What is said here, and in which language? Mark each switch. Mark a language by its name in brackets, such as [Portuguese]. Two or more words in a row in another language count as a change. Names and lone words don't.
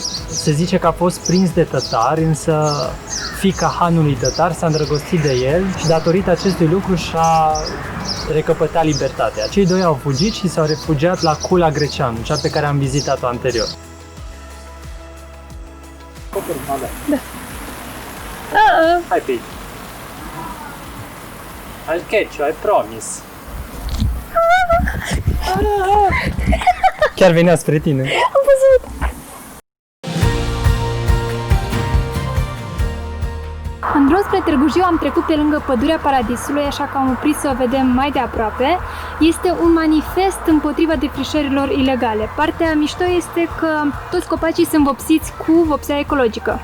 [Romanian] Se zice că a fost prins de tătari, însă fiica hanului tătar s-a îndrăgostit de el și datorită acestui lucru și-a recăpăta libertatea. Cei doi au fugit și s-au refugiat la Kula Greceanu, cea pe care am vizitat-o anterior. Da. Hai pe aici. [English] I'll catch you, I promise. [Romanian] Chiar venea spre tine. Am văzut! În drum spre Târgu Jiu am trecut pe lângă Pădurea Paradisului, așa că am oprit să o vedem mai de aproape. Este un manifest împotriva defrișărilor ilegale. Partea mișto este că toți copacii sunt vopsiți cu vopsea ecologică.